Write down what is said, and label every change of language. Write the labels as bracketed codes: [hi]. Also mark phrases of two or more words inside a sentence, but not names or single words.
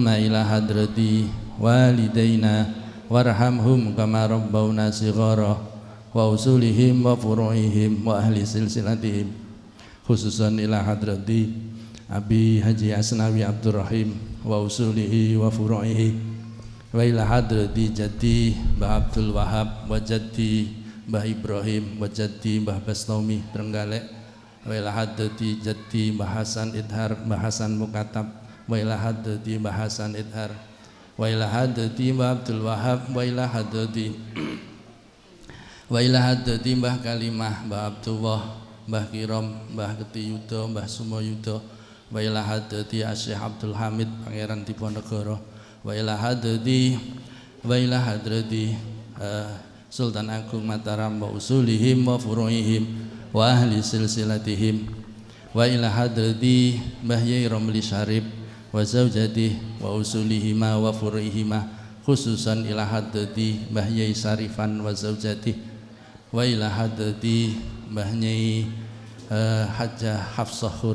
[ar] إلى حضرة والدينا وارحمهم كما ربونا صغارا وأصولهم وفروعهم وأهل سلسلتهم خصوصا إلى حضرة أبي حجي أسناوي عبد الرحيم وأصوله وفروعه وإلى حضرة جدي Mbah Abdul Wahab وجدي Mbah Ibrahim وجدي Mbah Bastomi Trenggalek وإلى حضرة جدي Mbah Hasan Idhar Mbah Hasan Mukatab وإلى حضرة Mbah Hasan Idhar وإلى حضرة Mbah Abdul Wahab وإلى hadrati Mbah Kalimah Mbah Abdullah Mbah Kiram Mbah Ketiyuda Mbah Sumayuda وإلى حضرة Syekh Abdul Hamid Pangeran Diponegoro وإلى hadrati Sultan Agung Mataram وأصولهم وفروعهم وأهل سلسلتهم وإلى حضرة Mbah Yai Romli Syarif وزوجته وأصولهما وفروعهما خصوصا إلى حضرة Mbah Yai Syarifan وزوجته وإلى حضرة Mbah Yai Hajjah Hafsah